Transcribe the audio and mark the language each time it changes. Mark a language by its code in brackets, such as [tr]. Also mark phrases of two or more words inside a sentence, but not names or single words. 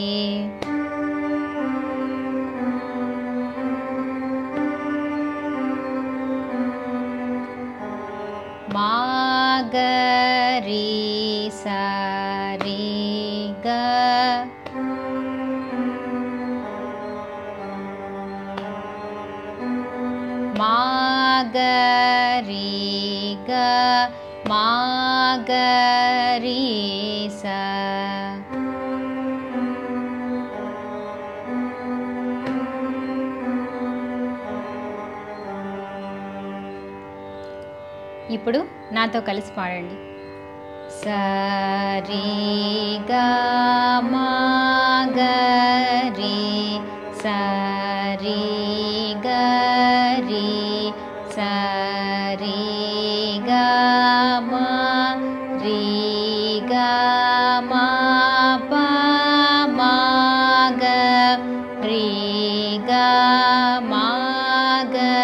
[te] मा ग रे सा रे ग मा ग रे ग मा ग रे सा ఇప్పుడు నాతో కలిసి పాడండి. స రే గ మా గ రే స రే గ రే స రే గ మా రే గ మా ప మా గ రే గ మా గ